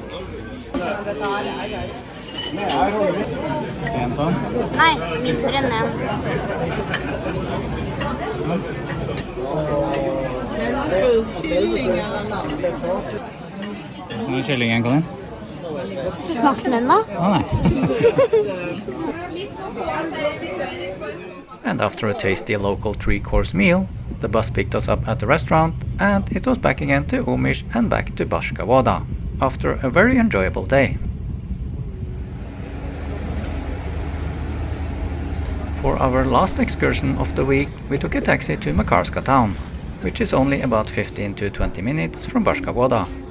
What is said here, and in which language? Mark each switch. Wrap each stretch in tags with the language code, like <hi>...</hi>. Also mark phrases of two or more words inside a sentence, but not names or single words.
<no>Nei, mindre enn en. Kyllingen, Colin? Smakte den da?</no> <en>Oh, and after a tasty local 3-course meal, the bus picked us up at the restaurant and it was back again to Omiš and back to Baška Voda after a very enjoyable day. For our last excursion of the week, we took a taxi to Makarska Town, which is only about 15 to 20 minutes from Baška Voda.</en>